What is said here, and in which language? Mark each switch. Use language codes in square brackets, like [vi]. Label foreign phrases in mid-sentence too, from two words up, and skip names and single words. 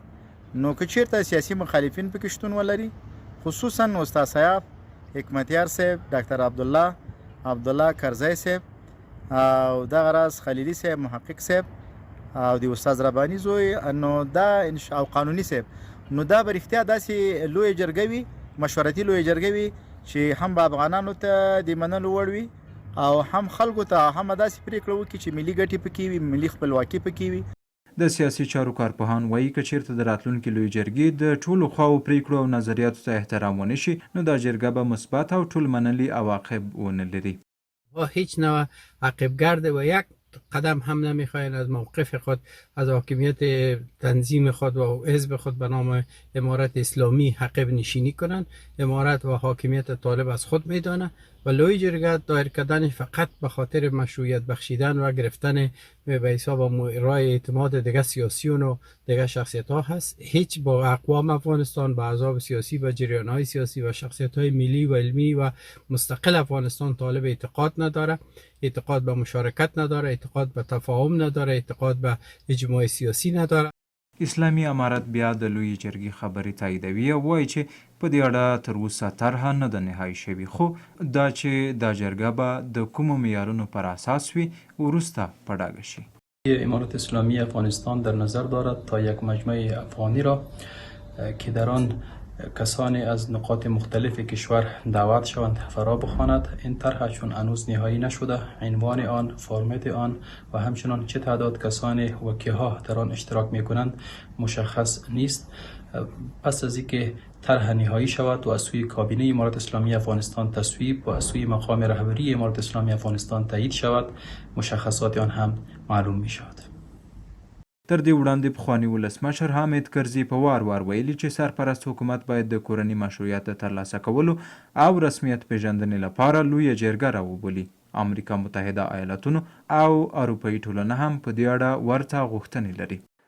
[ps] نو که چیرته سیاسي مخالفین پکې شتون ولري، خصوصا استاد سیاف، حکمتیار صاحب، ډاکټر عبدالله کرزی صاحب او دغه راز خلیلي صاحب، محقق صاحب او د استاد رباني زوی، نو دا او قانوني صاحب، نو دا به رښتیا داسې لویه جرګه وي، مشورتي لویه جرګه وي چې هم به افغانانو ته د منلو وړ وي او هم خلکو ته هم داسې پریکړه وکړي چې ملي ګټې پکې وي، ملي خپلواکي پکې وي. د سیاسي چارو کارپوهان وایي که چیرته د راتلونکي لویې جرګې د ټولو خواو پریکړو او نظریاتو ته احترام ونه شي نو دا جرګه به مثبت او ټول منلي عواقب ونه لري. [fa] و هیچ نوع عقبگرد و یک قدم هم نمیخواهند از موقف خود از حاکمیت تنظیم خود و حزب خود به نام امارت اسلامی عقب نشینی کنند. امارت و حاکمیت طالب از خود میدانه و لوی جرگه دایر کردن فقط به خاطر مشروعیت بخشیدن و گرفتن به حساب رای اعتماد دیگه سیاسیون و دیگه شخصیت ها هست. هیچ با اقوام افغانستان، با احزاب سیاسی و جریان های سیاسی و شخصیت های ملی و علمی و مستقل افغانستان طالب اعتقاد نداره، اعتقاد به مشارکت نداره، اعتقاد به تفاهم نداره، اعتقاد به اجماع سیاسی نداره. [ps] اسلامي امارت بیا د لویې جرګې خبرې تاییدوي او وایي چې په دې اړه تر اوسه طرحه نه ده نهایي شوې، خو دا چې دا جرګه به د کومو معیارونو پر اساس وي وروسته په ډاګه شي. [fa] امارت اسلامی افغانستان در نظر دارد تا یک مجمع افغانی را که در آن کسانی از نقاط مختلف کشور دعوت شوند فرا بخواند. این طرح چون هنوز نهایی نشده، عنوان آن، فرمت آن و همچنان چه تعداد کسانی و کیها در آن اشتراک میکنند مشخص نیست. پس از اینکه طرح نهایی شود و از سوی کابینه امارت اسلامی افغانستان تصویب و از سوی مقام رهبری امارت اسلامی افغانستان تایید شود، مشخصات آن هم معلوم می شود. [ps] تر دې وړاندې پخواني ولسمشر حامد کرزي په وار ویلي چې سرپرست حکومت باید د کورني مشروعیت د ترلاسه کولو او رسمیت پیژندنې لپاره لویه جرګه راوبولي. امریکا متحده ایالاتونو او اروپایي ټولنه هم په دې اړه ورته غوښتنې لري.